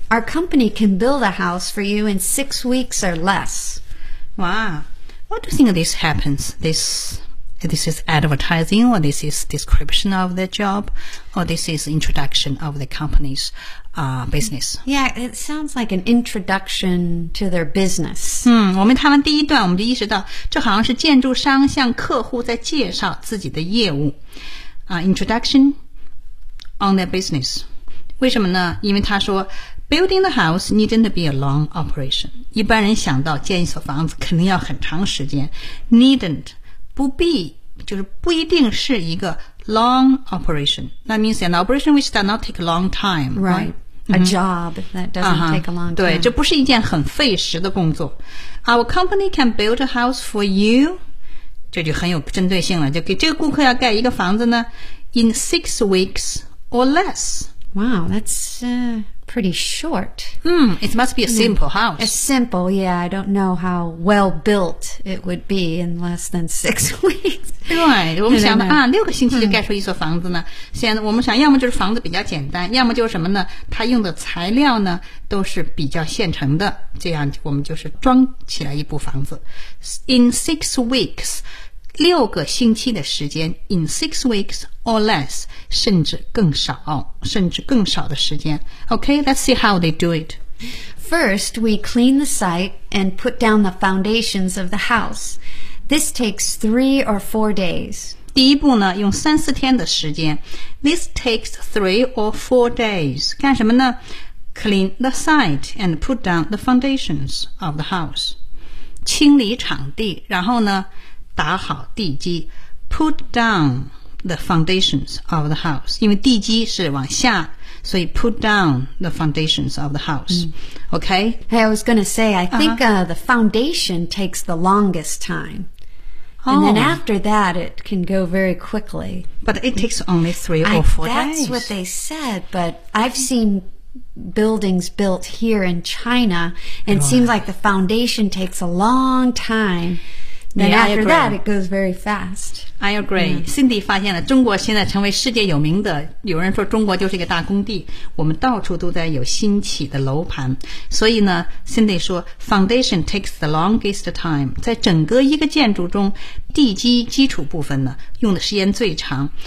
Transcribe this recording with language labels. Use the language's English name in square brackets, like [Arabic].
[English] Our company can build a house for you in 6 weeks or less. Wow. What do you think this happens? This is advertising, or this is description of the job, or this is introduction of the company's business? Yeah, it sounds like an introduction to their business. [Chinese] 我们谈完第一段，我们就意识到，这好像是建筑商向客户在介绍自己的业务。 [English] Introduction on their business. [Chinese] 为什么呢？因为他说 [English] building the house needn't be a long operation. [Chinese] 一般人想到建一所房子肯定要很长时间。 Needn't. 不必就是不一定是一个 [English] long operation. That means an operation which does not take a long time. Right. A job that doesn't take a long time. [Chinese] 对，这不是一件很费时的工作。 [English] Our company can build a house for you. [Chinese] 这就很有针对性了。就给这个顾客要盖一个房子呢 [English] in 6 weeks or less. Wow, that's pretty short. It must be a simple house. A simple, yeah. I don't know how well built it would be in less than 6 weeks. [Chinese] 对，我们想的啊，六个星期就盖出一所房子呢。现在我们想，要么就是房子比较简单，要么就是什么呢？它用的材料呢都是比较现成的，这样我们就是装起来一部房子。 [English] In 6 weeks, [Chinese] 六个星期的时间 [English] ，in 6 weeks。 Or less, [Chinese] 甚至更少，甚至更少的时间。 [English] Okay, let's see how they do it. First, we clean the site and put down the foundations of the house. This takes 3 or 4 days. [Chinese] 第一步呢，用三四天的时间。 [English] This takes 3 or 4 days. [Chinese] 干什么呢？ [English] Clean the site and put down the foundations of the house. [Chinese] 清理场地，然后呢，打好地基。 [English] Put down. The foundations of the house. [Chinese] 因为地基是往下，所以 [English] put down the foundations of the house. Okay? Hey, I was going to say, I think the foundation takes the longest time. And then after that, it can go very quickly. But it takes only 3 or 4 days. That's what they said, but I've seen... buildings built here in China, and it seems like the foundation takes a long time. Then after that, it goes very fast. I agree. [Chinese] Cindy 发现了中国现在成为世界有名的，有人说中国就是一个大工地，我们到处都在有新起的楼盘。所以呢 ，Cindy 说 ， [English] foundation takes the longest time. [Chinese] 在整个一个建筑中，地基基础部分呢，用的时间最长。